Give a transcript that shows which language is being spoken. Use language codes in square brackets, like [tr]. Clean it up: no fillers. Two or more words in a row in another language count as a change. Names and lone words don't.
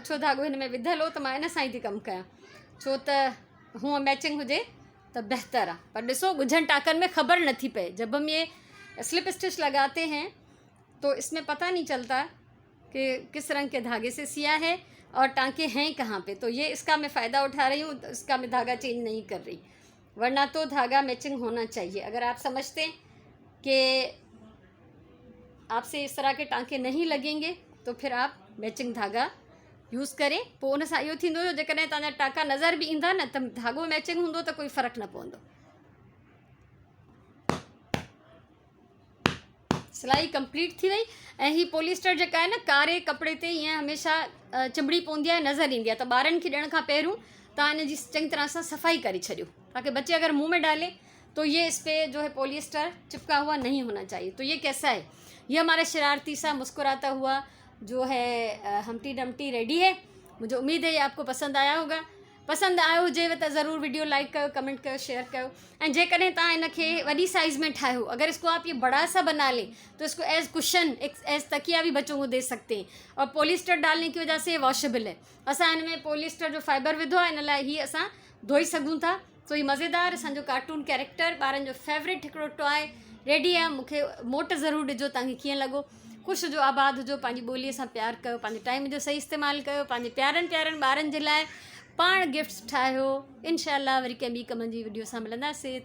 [sd] अच्छो धागो हिन में विधल हो तो मां इन सां ई थी कमु कयां, छो त हूँ मैचिंग हुजे तो बेहतर आहे। पर ॾिसो ॻुझनि टाँकनि में ख़बर नथी पए, [hi] जब हम ये स्लिप स्टिच लगाते हैं तो इसमें पता नहीं चलता कि किस रंग के धागे से सिया है और टाँके हैं कहाँ पे। तो ये इसका मैं फ़ायदा उठा रही हूँ, तो इसका मैं धागा चेंज नहीं कर रही, वरना तो धागा मैचिंग होना चाहिए। अगर आप समझते हैं कि आपसे इस तरह के टाँके नहीं लगेंगे तो फिर आप मैचिंग धागा यूज़ करें। [sd] पोइ उन सां इहो थींदो जो जेकॾहिं तव्हांजा टाँका नज़र बि ईंदा न त धागो मैचिंग हूंदो त कोई फ़र्क़ु न पवंदो। सिलाई कंप्लीट थी वई ऐं ही पॉलिस्टर जेका आहे न कारे कपिड़े ते ईअं हमेशह चिंबड़ी पवंदी आहे नज़र ईंदी आहे। त ॿारनि खे ॾियण खां पहिरियों तव्हां इन जी चङी तरह सां सफ़ाई करे छॾियो [hi] ताकि बच्चे अगर मुंह में डाले तो ये इस पे जो है पॉलिस्टर चिपका हुआ नहीं होना चाहिए। तो ये कैसा है, ये हमारा शरारती सा मुस्कुराता हुआ जो है हमटी डमटी रेडी है। मुझे उम्मीद है ये आपको पसंद आया होगा। [sd] पसंद आयो हुजेव [hi] तो ज़रूर वीडियो लाइक करो, कमेंट करो, शेयर करो। [sd] एंड जेकॾहिं तव्हां इनखे वॾी साइज़ में ठाहियो, [hi] अगर इसको आप ये बड़ा सा बना लें तो इसको [en] as cushion as [hi] तकिया भी बच्चों को दे सकते हैं। और पॉलिस्टर डालने की वजह से ये वॉशेबल है। [sd] असां इनमें पॉलिस्टर जो फाइबर विधो आहे, इन लाइ ही असां धोई सघूं था। [hi] तो ये मज़ेदार [sd] असांजो [en] cartoon character [sd] ॿारनि जो फेवरेट हिकिड़ो [en] toy ready [sd] आहे। मूंखे मोट ज़रूरु ॾिजो तव्हांखे कीअं लॻो। ख़ुशि हुजो, आबाद हुजो, पंहिंजी ॿोलीअ सां प्यारु कयो, पंहिंजे टाइम जो सही इस्तेमालु कयो, पंहिंजे प्यारनि प्यारनि ॿारनि जे लाइ पाण गिफ्ट्स ठाहियो। इंशाअल्लाह वरी कंहिं ॿी कम जी वीडियो सां मिलंदासीं।